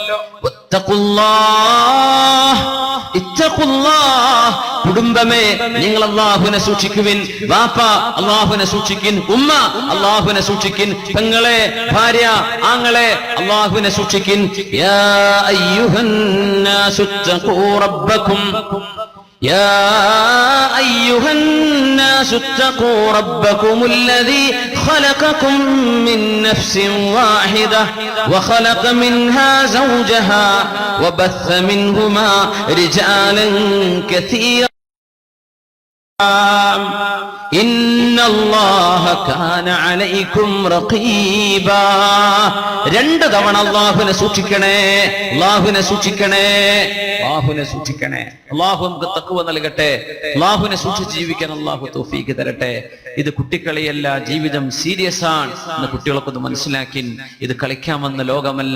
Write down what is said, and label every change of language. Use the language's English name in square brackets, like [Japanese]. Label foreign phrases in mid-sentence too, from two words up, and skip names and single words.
[Malayalam] കുടുംബമേ, നിങ്ങൾ അല്ലാഹുവിനെ സൂക്ഷിക്കുവിൻ. വാപ്പ അല്ലാഹുവിനെ സൂക്ഷിക്കിൻ, ഉമ്മ അല്ലാഹുവിനെ സൂക്ഷിക്കിൻ, പെങ്ങളെ, ഭാര്യ, ആങ്ങളെ അല്ലാഹുവിനെ സൂക്ഷിക്കിൻ. [Arabic] يا أيها الناس اتقوا ربكم يا أيها الناس اتقوا ربكم الذي خلقكم من نفس واحدة وخلق منها زوجها وبث منهما رجالا كثيرا إن الله كان عليكم رقيبا. [Malayalam] 2 തവണ അല്ലാഹുവിനെ സൂക്ഷിക്കണേ, അല്ലാഹുവിനെ സൂക്ഷിക്കണേ, അല്ലാഹുവിനെ സൂക്ഷിക്കണേ. അല്ലാഹു നമുക്ക് തഖ്വ നൽകട്ടെ. അല്ലാഹുവിനെ സൂക്ഷിച്ച് ജീവിക്കാൻ അല്ലാഹു തൗഫീഖ് തരട്ടെ. ഇത് കുട്ടിക്കളിയല്ല, ജീവിതം സീരിയസ് ആണ് എന്ന് കുട്ടികളൊക്കെ ഒന്ന് മനസ്സിലാക്കി. ഇത് കളിക്കാമെന്ന ലോകമല്ല.